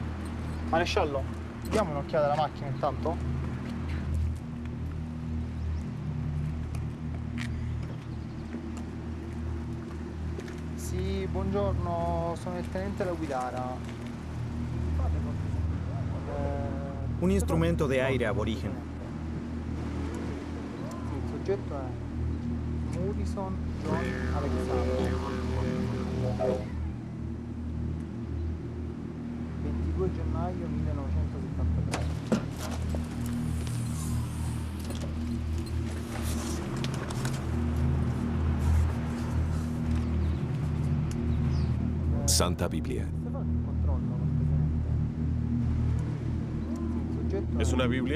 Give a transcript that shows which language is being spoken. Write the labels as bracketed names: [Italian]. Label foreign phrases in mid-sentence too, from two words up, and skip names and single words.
[Italian] Maresciallo, diamo un'occhiata alla macchina intanto? Sì, buongiorno, sono il tenente da guidara. [Spanish] Un instrumento de aire aborigen. [Italian] Il soggetto è Murison John Alexander. 22 gennaio 1973. [Spanish] Santa Biblia. ¿Es una Biblia?